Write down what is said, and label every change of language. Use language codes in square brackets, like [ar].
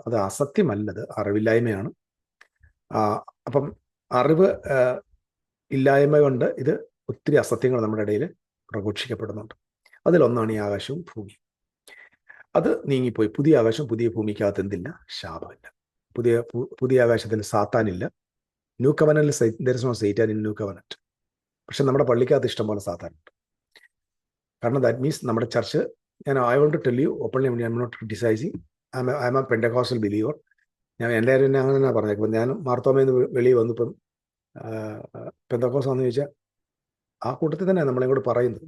[ml] അത് അസത്യമല്ലത്, അറിവില്ലായ്മയാണ്. അപ്പം അറിവ് ഇല്ലായ്മ കൊണ്ട് ഇത് ഒത്തിരി അസത്യങ്ങൾ നമ്മുടെ ഇടയിൽ പ്രഘോഷിക്കപ്പെടുന്നുണ്ട്. അതിലൊന്നാണ് ഈ ആകാശവും ഭൂമിയും. അത് നീങ്ങിപ്പോയി. പുതിയ ആകാശം പുതിയ ഭൂമിക്കകത്ത് എന്തില്ല? ശാപമില്ല. പുതിയ ആകാശത്തിൽ സാത്താനില്ല. [en] New കവനന്റിൽ there is no Satan in new covenant. [ml] പക്ഷെ നമ്മുടെ പള്ളിക്കകത്ത് ഇഷ്ടംപോലെ സാത്താനുണ്ട്. കാരണം [en] that means [ml] നമ്മുടെ church, [en] I want to tell you openly, I am not criticising, I am a Pentecostal believer. [ml] ഞാൻ എല്ലാവരും എന്നെ അങ്ങനെ തന്നെ പറഞ്ഞേക്കും. ഞാൻ മാർത്തോമയിൽ നിന്ന് വെളിയിൽ വന്നിപ്പം പെന്തക്കോസ് ആണെന്ന് ചോദിച്ചാൽ ആ കൂട്ടത്തിൽ തന്നെ നമ്മളെ കൂടെ പറയുന്നത്.